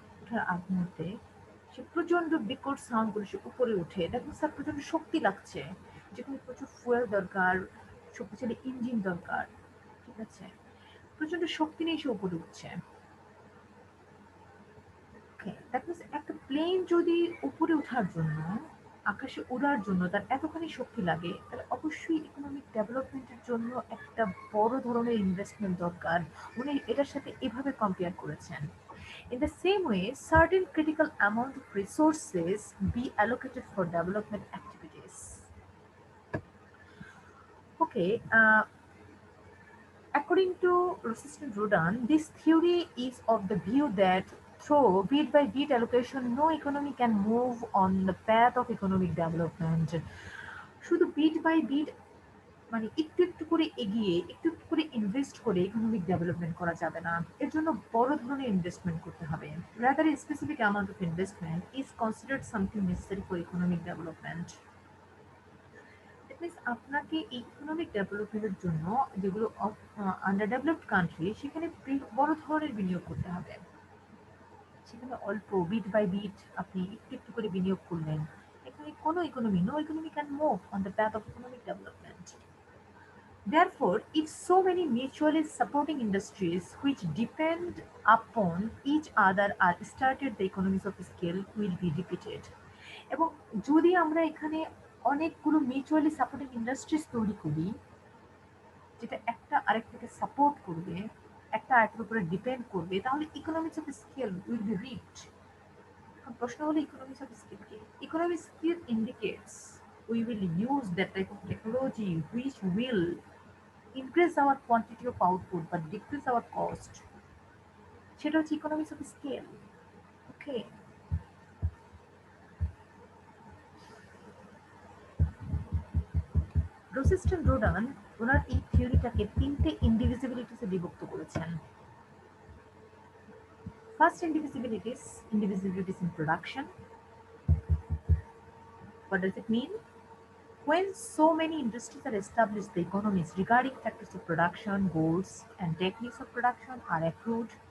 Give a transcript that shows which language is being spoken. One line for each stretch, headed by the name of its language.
Bangla: ওঠার আগ মুহূর্তে সে প্রচন্ড বিকট সাউন্ড করে সে উপরে উঠে, দেখুন স্যার প্রচন্ড শক্তি লাগছে, যেখানে প্রচুর ফুয়েল দরকার, শক্তিশালী ইঞ্জিন দরকার, ঠিক আছে, প্রচন্ড শক্তি নিয়ে সে উপরে উঠছে। ওকে,
English: that means
Bangla: একটা প্লেন যদি উপরে ওঠার জন্য, আকাশে ওড়ার জন্য তার এতখানি শক্তি লাগে, তাহলে অবশ্যই ইকোনমিক ডেভেলপমেন্টের জন্য একটা বড় ধরনের ইনভেস্টমেন্ট দরকার। উনি এটার সাথে এভাবে কম্পেয়ার করেছেন।
English: In the same way, certain critical amount of resources be allocated for development activities. Okay, according to Resistant Rodan, this theory is of the view that through bit by bit allocation, no economy can move on the path of economic development.
Bangla: শুধু bit by bit মানে একটু একটু করে এগিয়ে একটু একটু করে invest করে ইকোনমিক ডেভেলপমেন্ট করা যাবে না, এর জন্য বড় ধরনের ইনভেস্টমেন্ট করতে হবে।
English: Rather a specific amount of investment is considered something necessary for economic development. That means
Bangla: আপনাকে এই ইকোনমিক ডেভেলপমেন্টের জন্য যেগুলো আন্ডার ডেভেলপড কান্ট্রি সেখানে বড় ধরনের বিনিয়োগ করতে হবে। সেখানে অল্প বিট বাই বিট আপনি একটু একটু করে বিনিয়োগ করলেন, এখানে কোনো
English: No economy can move on the path of economic development. Therefore, if so many mutually supporting industries which depend upon each other are started, the economies of scale will be repeated.
Bangla: এবং যদি আমরা এখানে অনেকগুলো mutually supporting industries তৈরি করি, যেটা একটা আরেকটাকে support করবে, একটা আরেকটার উপরে ডিপেন্ড করবে, তাহলে
English: Economics of scale will be reached.
Bangla: এখন প্রশ্ন হলো ইকোনমিক্স অফ স্কেল কি?
English: Economic scale indicates we will use that type of technology which will increase our quantity of output but decrease our cost.
Bangla: সেটা হচ্ছে economics of scale. ওকে, রোসেস্টন রোডান ওনার এই থিওরিটাকে তিনটে ইন্ডিভিজিবিলিটিসে বিভক্ত করেছেন।
English: First indivisibilities in production. What does it mean? When so many industries are established, the economies regarding factors of production, goals, and techniques of production are accrued.